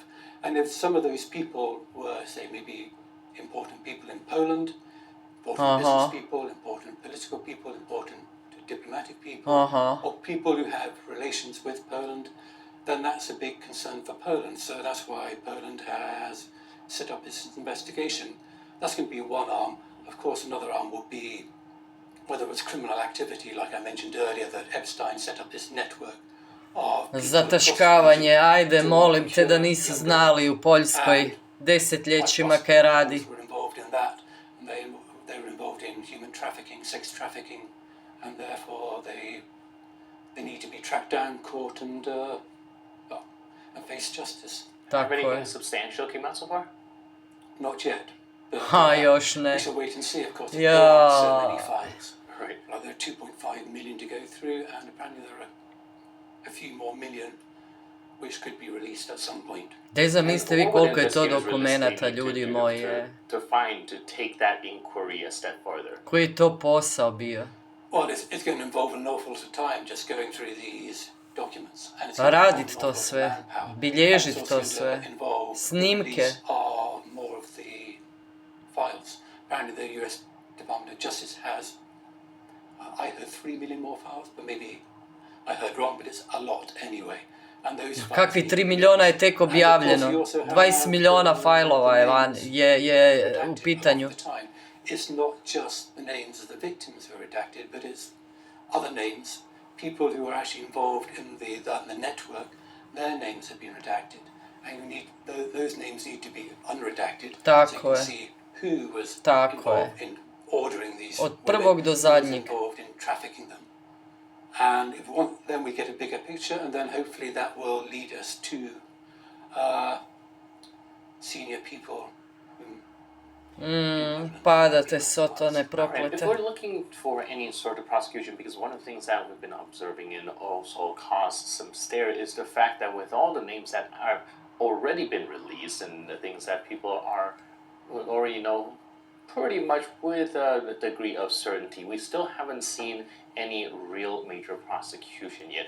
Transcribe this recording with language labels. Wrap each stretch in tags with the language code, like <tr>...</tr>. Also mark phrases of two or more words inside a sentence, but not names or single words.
<en>And if some of those people were, say, maybe important people in Poland, important business people, important political people, important diplomatic people, or people who have relations with Poland, then that's a big concern for Poland. So that's why Poland has set up this investigation. That's going to be one arm. Of course, another arm will be whether it was criminal activity, like I mentioned earlier, that Epstein set up this network of</en> <hr>Zataškavanje, ajde, molim te da nisu znali u Poljskoj desetljećima kaj radi.</hr> <en>They were involved in human trafficking, sex trafficking, and therefore they need to be tracked down, caught, and face justice. Have anything substantial came out so far? Not yet. But,</en> <hr>još ne.</hr> <en>We shall wait and see, of course. There are so many files. Right. Like there are 2.5 million to go through, and apparently there are a few more million which could be released at some point.</en> <hr>Daj zamislite vi koliko je to dokumenata, ljudi moji.</hr> <en>To find, to take that inquiry a step further.</en> <hr>Koji je to posao bio?</hr> <en>Well, it's going to involve an awful lot of time just going through these documents.</en> <hr>Radit to sve, bilježit to sve, snimke.</hr> <en>More of the files. Apparently the US Department of Justice has, I heard 3 million more files, but maybe I heard wrong, but it's a lot anyway.</en> <hr>Kakvi 3 milijuna je tek objavljeno, 20 milijuna fajlova je u pitanju.</hr> <en>It's not just the names of the victims who are redacted, but it's other names, people who are actually involved in the network, their names have been redacted. And those names need to be unredacted, so you can see who was involved in ordering these</en> <hr>od prvog do zadnjeg.</hr> <en>Involved in trafficking them. And if we want, then we get a bigger picture, and then hopefully that will lead us to senior people.</en> <hr>Padate sotone proklete.</hr> <en>Right. If we're looking for any sort of prosecution, because one of the things that we've been observing and also caused some stare is the fact that with all the names that have already been released and the things that people are already know pretty much with a degree of certainty, we still haven't seen any real major prosecution yet.</en>